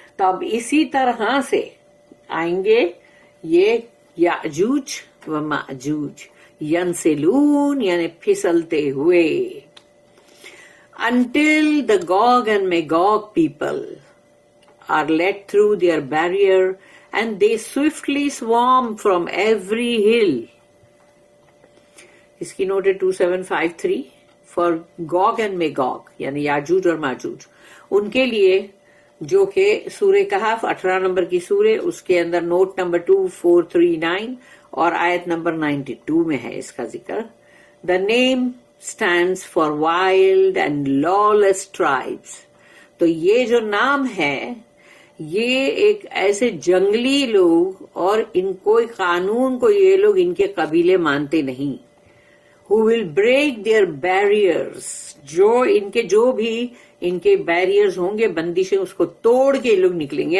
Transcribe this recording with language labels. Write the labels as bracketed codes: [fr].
[ur] تو اب اسی طرح سے آئیں گے یہ یاجوج و ماجوج, ینسلون یعنی پھسلتے ہوئے. [en] Until the Gog and Magog people are let through their barrier and they swiftly swarm from every hill. [ur] اس کی نوٹ ہے 2753 [en] for Gog and Magog [ur] یعنی یاجوج اور ماجوج. ان کے لیے جو کہ سورہ کہف 18 نمبر کی سورہ, اس کے اندر نوٹ نمبر 2439 اور آیت نمبر 92 میں ہے اس کا ذکر. [en] The name stands for wild and lawless tribes. [ur] تو یہ جو نام ہے یہ ایک ایسے جنگلی لوگ, اور ان کوئی قانون کو یہ لوگ ان کے قبیلے مانتے نہیں. [en] Who will break their barriers, [ur] جو بھی ان کے بیریئرز ہوں گے, بندشیں, اس کو توڑ کے لوگ نکلیں گے.